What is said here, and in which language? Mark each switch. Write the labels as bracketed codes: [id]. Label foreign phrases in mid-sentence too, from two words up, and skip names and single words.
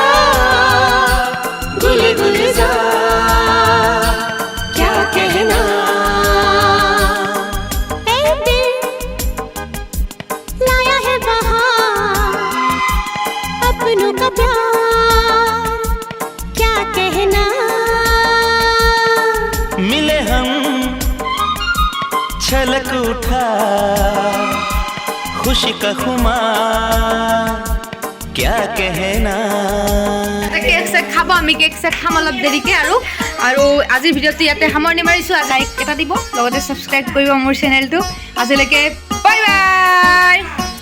[hi] गुल गुलजार क्या कहना ऐ दिल लाया है बहार अपनों का प्यार क्या कहना मिले हम छलक उठा खुशी का खुमार क्या कहना [as] কেক চেক খাব আমি কেক চেক খাম অলপ দেৰিকৈ আৰু আজিৰ ভিডিঅ'টো ইয়াতে সামৰণি মাৰিছোঁ লাইক এটা দিব লগতে ছাবস্ক্ৰাইব কৰিব মোৰ চেনেলটো আজিলৈকে বাই বাই